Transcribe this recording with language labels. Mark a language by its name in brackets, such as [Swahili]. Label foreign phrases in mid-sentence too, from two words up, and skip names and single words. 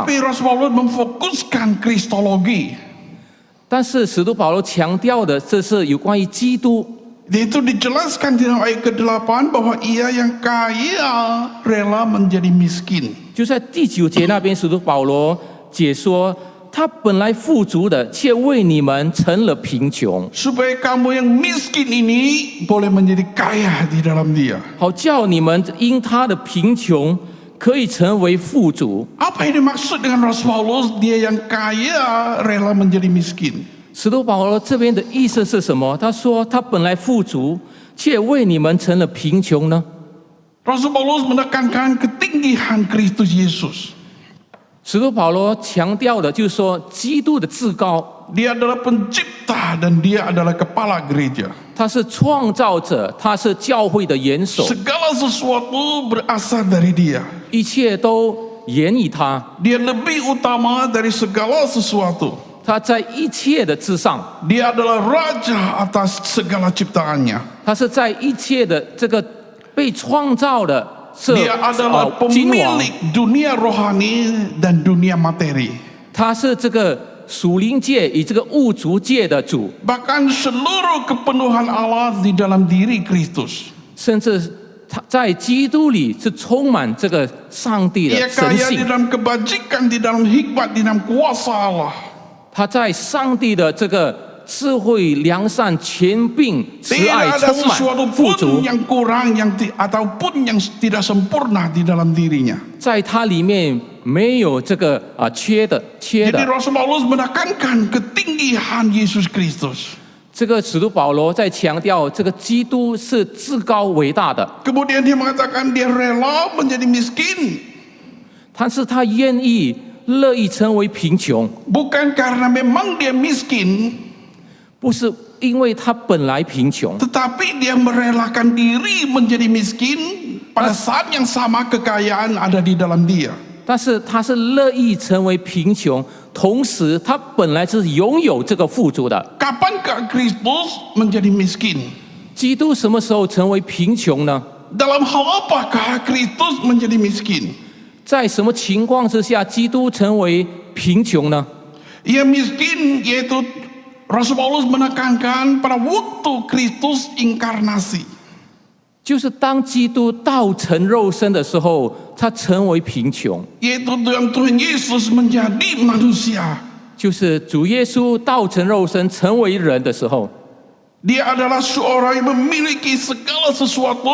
[Indonesian] Tetapi Rasul Paulus memfokuskan kristologi. [Chinese] 但是使徒保罗强调的，这是有关于基督。 [Indonesian] Itu dijelaskan di dalam ayat ke-8 bahwa ia yang kaya rela menjadi miskin. [Chinese] 就在第9节那边，使徒保罗解说，他本来富足的，却为你们成了贫穷， [Indonesian] Supaya kamu yang miskin ini boleh menjadi kaya di dalam dia. [Chinese] 好叫你们因他的贫穷可以成为富足。 [Indonesian] Apa yang dimaksud dengan Rasul Paulus dia yang kaya rela menjadi miskin? [Chinese] 使徒保罗这边的意思是什么？他说他本来富足，却为你们成了贫穷呢？ [Indonesian] Rasul Paulus menekankan ketinggian Kristus Yesus. [Chinese] 使徒保罗强调的就是说，基督的至高， [Indonesian] Dia adalah pencipta dan dia adalah kepala gereja. [Chinese] 他是创造者，他是教会的元首， [Indonesian] Segala sesuatu berasal dari dia. [Chinese] 一切都源于他， [Indonesian] Dia lebih utama dari segala sesuatu. [Chinese] 他在一切的之上， [Indonesian] Dia adalah raja atas segala ciptaannya. [Chinese] 他是在一切的这个被创造的 [Indonesian] Dia adalah [Chinese] 君王， [Indonesian] pemilik dunia rohani dan dunia materi. [Chinese] 他是这个属灵界与这个物质界的主， [Indonesian] Bahkan seluruh kepenuhan Allah di dalam diri Kristus. [Chinese] 甚至他在基督里是充满这个上帝 [Indonesian] Ia [Chinese] 的神 [Indonesian] kaya di [Chinese] 性， [Indonesian] dalam kebajikan, di dalam hikmat, di dalam kuasa Allah. [Chinese] 他在上帝的这个智慧、良善、权柄、慈 [Indonesian] Tidak [Chinese] 爱 [Indonesian] ada [Chinese] 充满 [Indonesian] sesuatu [Chinese] 富 [Indonesian] pun [Chinese] 足， [Indonesian] yang kurang ataupun yang tidak sempurna di dalam dirinya. [Chinese] 在他里面没有这个缺 [Indonesian] Jadi [Chinese] 的。 [Indonesian] Rasul Paulus menekankan ketinggian Yesus Kristus. [Chinese] 这个使徒保罗在强调，这个基督是至高伟大的， [Indonesian] Kemudian dia mengatakan dia rela menjadi miskin. [Chinese] 但是他愿意乐意成为贫穷， [Indonesian] Bukan karena memang dia miskin, [Chinese] 不是因为他本来贫穷， [Indonesian] tetapi dia merelakan diri menjadi miskin pada saat yang sama kekayaan ada di dalam dia. [Chinese] 但是他是乐意成为贫穷，同时他本来是拥有这个富足的。 [Indonesian] Kapankah Kristus menjadi miskin? [Chinese] 基督什么时候成为贫穷呢？ [Indonesian] Dalam hal apakah Kristus menjadi miskin? [Chinese] 在什么情况之下，基督成为贫穷呢？ [Indonesian] Ia miskin yaitu Rasul Paulus menekankan pada waktu Kristus inkarnasi. [Chinese] 就是当基督道成肉身的时候，他成为贫穷。 [Indonesian] Yaitu Tuhan Yesus menjadi manusia. [Chinese] 就是主耶稣道成肉身成为人的时候， [Indonesian] Dia adalah seorang yang memiliki segala sesuatu.